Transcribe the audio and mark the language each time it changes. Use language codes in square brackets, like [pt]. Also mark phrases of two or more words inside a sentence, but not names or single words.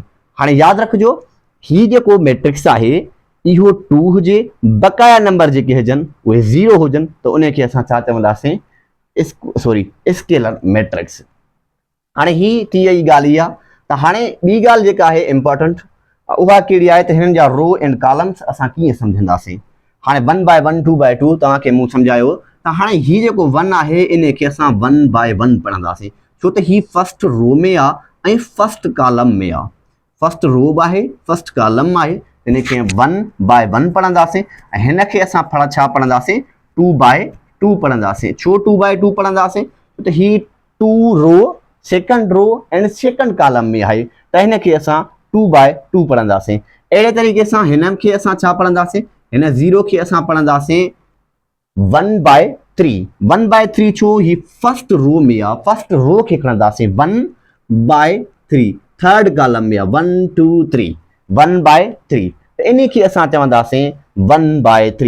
[sd] हाणे यादि रखिजो ही जेको मैट्रिक्स आहे इहो 2 हुजे, बक़ाया नंबर जेके हुजनि उहे ज़ीरो हुजनि त उनखे असां छा चवंदासीं? [en] scalar matrix. [sd] हाणे ही थी वई ॻाल्हि इहा। त हाणे ॿी ॻाल्हि जेका आहे इंपॉर्टेंट उहा कहिड़ी आहे त हिननि जा [en] row and columns [sd] असां कीअं सम्झंदासीं। हाणे 1/1 2/2 तव्हांखे मूं सम्झायो। त हाणे ही जेको 1 आहे इनखे असां 1/1 पढ़ंदासीं, छो त ही [en] first row [sd] में आहे ऐं [en] first column [sd] में आहे। [en] first row [sd] बि आहे, [en] first column [sd] आहे, इनखे 1/1 पढ़ंदासीं। ऐं हिनखे असां छा पढ़ंदासीं? 2/2 पढ़ंदासीं। छो 2/2 पढ़ंदासीं? छो त ही 2 [en] row second row and second column [sd] में आहे त हिनखे असां 2/2 पढ़ंदासीं। अहिड़े तरीक़े सां हिन खे असां छा पढ़ंदासीं, हिन 0 खे असां पढ़ंदासीं 1/3। 1/3 छो, ही [en] first row [sd] में आहे, [en] first row [sd] खे खणंदासीं 1/3, [en] third column [sd] में आहे 1 2 3 1/3, त इन खे असां चवंदासीं 1/3।